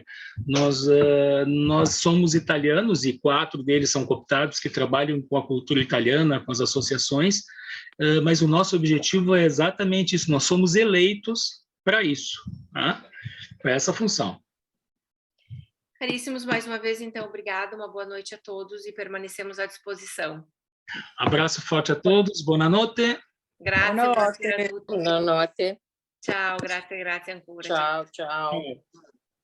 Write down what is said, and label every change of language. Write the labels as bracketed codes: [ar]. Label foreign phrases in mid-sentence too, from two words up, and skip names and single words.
[pt] Nós somos italianos e 4 deles são cooptados que trabalham com a cultura italiana, com as associações, mas o nosso objetivo é exatamente isso, nós somos eleitos para isso, tá? Para essa função. Caríssimos, mais uma vez, então, obrigada, uma boa noite a todos e permanecemos à disposição. Abraço forte a todos, boa noite. [it] Grazie a tutti. Buonanotte. Ciao, grazie ancora. Ciao, ciao.